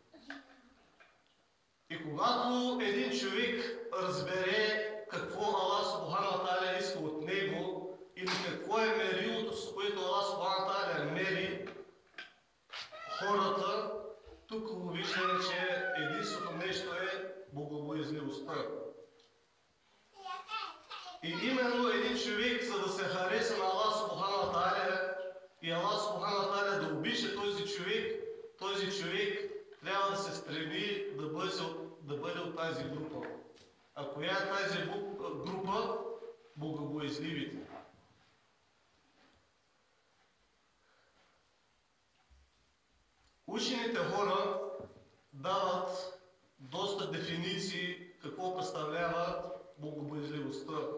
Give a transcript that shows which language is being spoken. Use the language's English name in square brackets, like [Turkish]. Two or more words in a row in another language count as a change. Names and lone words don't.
[Bulgarian] И когато един човек разбере какво [Arabic] الله سبحانه وتعالى [Bulgarian] иска от него, или какво е мерилото, с което [Arabic] الله سبحانه وتعالى [Bulgarian] мери хората, тук виждаме, че единственото нещо е богобоязливостта. И именно един човек, за да се хареса на [Arabic] الله سبحانه وتعالى [Bulgarian] и [Arabic] الله سبحانه وتعالى [Bulgarian] да обича този човек трябва да се стреми да бъде от тази група. А коя е тази група? Богобоязливите. Учените хора дават доста дефиниции какво представлява богобоязливостта.